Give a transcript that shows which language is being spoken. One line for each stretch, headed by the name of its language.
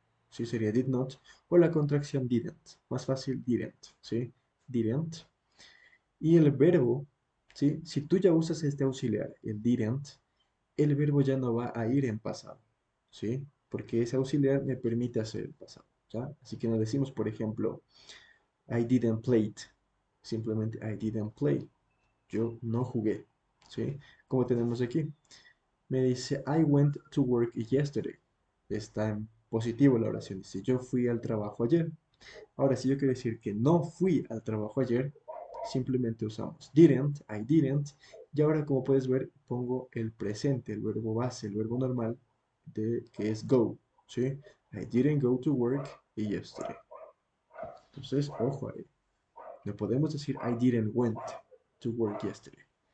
Spanish: ¿Sí? Sería did not o la contracción didn't. Más fácil, didn't, ¿sí? Didn't. Y el verbo, ¿sí? Si tú ya usas este auxiliar, el didn't, el verbo ya no va a ir en pasado, ¿sí? Porque ese auxiliar me permite hacer el pasado, ¿ya? Así que no decimos, por ejemplo,
English: I didn't play it.
Spanish: Simplemente
English: I didn't play.
Spanish: Yo no jugué, ¿sí? Como tenemos aquí. Me dice,
English: I went to work yesterday.
Spanish: Está en positivo la oración. Dice, yo fui al trabajo ayer. Ahora, si yo quiero decir que no fui al trabajo ayer, simplemente usamos didn't,
English: I didn't.
Spanish: Y ahora, como puedes ver, pongo el presente, el verbo base, el verbo normal, que es go. ¿Sí?
English: I didn't go to work yesterday.
Spanish: Entonces, ojo ahí. No podemos decir
English: I didn't went to work yesterday.